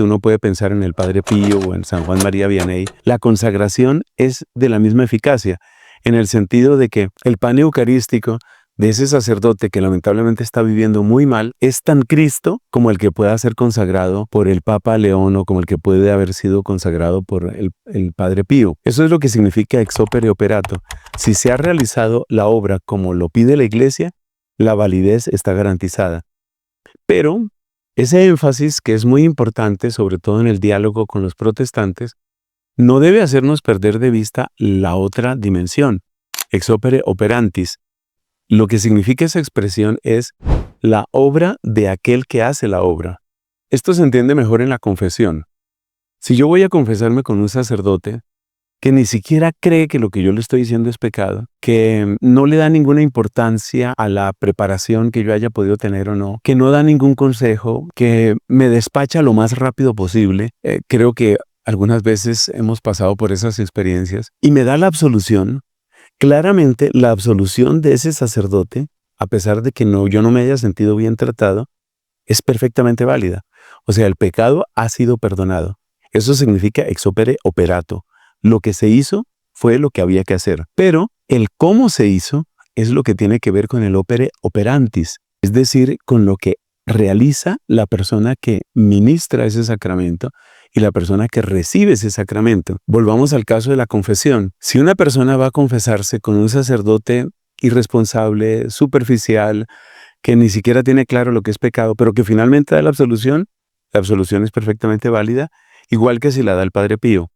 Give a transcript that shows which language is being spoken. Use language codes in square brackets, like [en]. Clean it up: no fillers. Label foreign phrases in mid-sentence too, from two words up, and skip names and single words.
[es] Uno puede pensar en el Padre Pío o en San Juan María Vianney. La consagración es de la misma eficacia, en el sentido de que el pan eucarístico de ese sacerdote que lamentablemente está viviendo muy mal es tan Cristo como el que pueda ser consagrado por el Papa León o como el que puede haber sido consagrado por el Padre Pío. Eso es lo que significa [la] ex opere operato. [es] Si se ha realizado la obra como lo pide la Iglesia, la validez está garantizada. Pero ese énfasis, que es muy importante, sobre todo en el diálogo con los protestantes, no debe hacernos perder de vista la otra dimensión, [la] ex opere operantis. [es] Lo que significa esa expresión es la obra de aquel que hace la obra. Esto se entiende mejor en la confesión. Si yo voy a confesarme con un sacerdote que ni siquiera cree que lo que yo le estoy diciendo es pecado, que no le da ninguna importancia a la preparación que yo haya podido tener o no, que no da ningún consejo, que me despacha lo más rápido posible, creo que algunas veces hemos pasado por esas experiencias, y me da la absolución. Claramente, la absolución de ese sacerdote, a pesar de que yo no me haya sentido bien tratado, es perfectamente válida. O sea, el pecado ha sido perdonado. Eso significa [la] ex opere operato. [es] Lo que se hizo fue lo que había que hacer. Pero el cómo se hizo es lo que tiene que ver con el [la] opere operantis, [es] es decir, con lo que realiza la persona que ministra ese sacramento y la persona que recibe ese sacramento. Volvamos al caso de la confesión. Si una persona va a confesarse con un sacerdote irresponsable, superficial, que ni siquiera tiene claro lo que es pecado, pero que finalmente da la absolución es perfectamente válida, igual que si la da el Padre Pío.